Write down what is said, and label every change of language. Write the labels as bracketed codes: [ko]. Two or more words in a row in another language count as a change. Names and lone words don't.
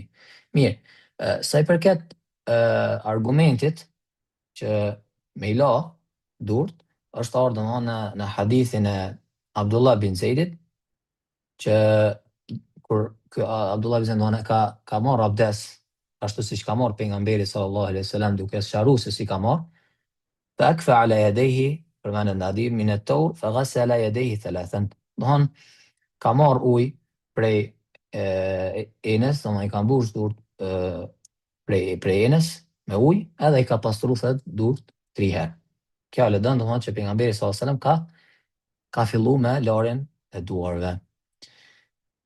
[sq] Mirë, sa i përket argumentit që me i la durt, është ardhur domthonë në hadithin e Abdullah bin Zeidit, që kur Abdullah bin Zeid ka marrë abdes, ashtu siç ka marrë pejgamberi [ar] صلى الله عليه وسلم [sq] duke sqaruar se si ka marrë, [ar] فأكفأ على يديه [sq] përmend në hadith [ar] من التور فغسل يديه ثلاثا. [sq] Domthon ka marrë ujë prej enës, domthon i ka mbush durt prej enës me ujë, edhe i ka pastruar durt 3 herë. Kjo le don domthon që pejgamberi [ar] صلى الله عليه وسلم [sq] ka filluar me larjen e duarve.